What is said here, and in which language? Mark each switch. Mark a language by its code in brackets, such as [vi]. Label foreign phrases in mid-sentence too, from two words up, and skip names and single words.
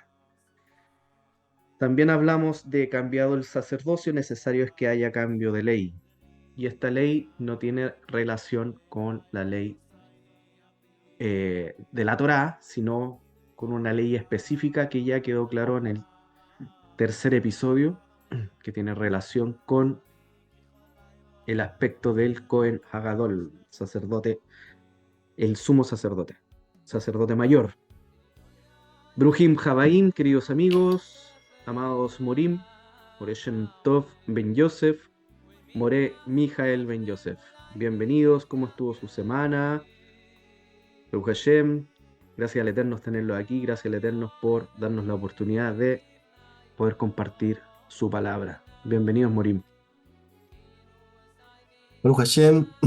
[es] También hablamos de cambiado el sacerdocio, necesario es que haya cambio de ley, y esta ley no tiene relación con la ley de la Torá, sino con una ley específica que ya quedó claro en el tercer episodio, que tiene relación con el aspecto del [he] כהן הגדול, [es] sacerdote, el sumo sacerdote mayor. [he] ברוכים הבאים, [es] queridos amigos, amados Morim, More Shem Tov Ben Yosef, More Mijael Ben Yosef. Bienvenidos, ¿cómo estuvo su semana? [he] ברוך השם, [es] gracias al Eterno por tenerlo aquí, gracias al Eterno por darnos la oportunidad de poder compartir su palabra. Bienvenidos, Morim. [he] ברוך השם.